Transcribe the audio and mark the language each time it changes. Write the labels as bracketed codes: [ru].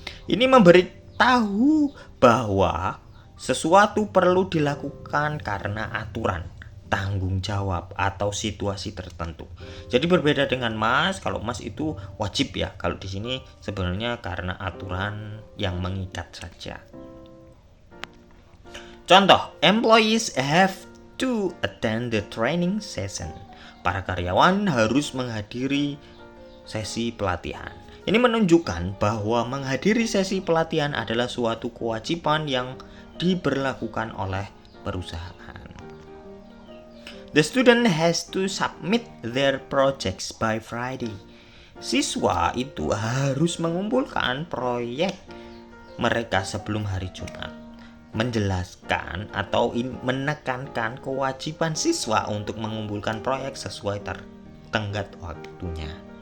[id] Ini memberitahu bahwa sesuatu perlu dilakukan karena aturan, tanggung jawab atau situasi tertentu. Jadi berbeda dengan must. Kalau must itu wajib ya. Kalau di sini sebenarnya karena aturan yang mengikat saja. Contoh, [en] employees have to attend the training session. [id] Para karyawan harus menghadiri sesi pelatihan. Ini menunjukkan bahwa menghadiri sesi pelatihan adalah suatu kewajiban yang diberlakukan oleh perusahaan. [en] The student has to submit their projects by Friday. [id] Siswa itu harus mengumpulkan proyek mereka sebelum hari Jumat. Menjelaskan atau menekankan kewajiban siswa untuk mengumpulkan proyek sesuai tenggat waktunya.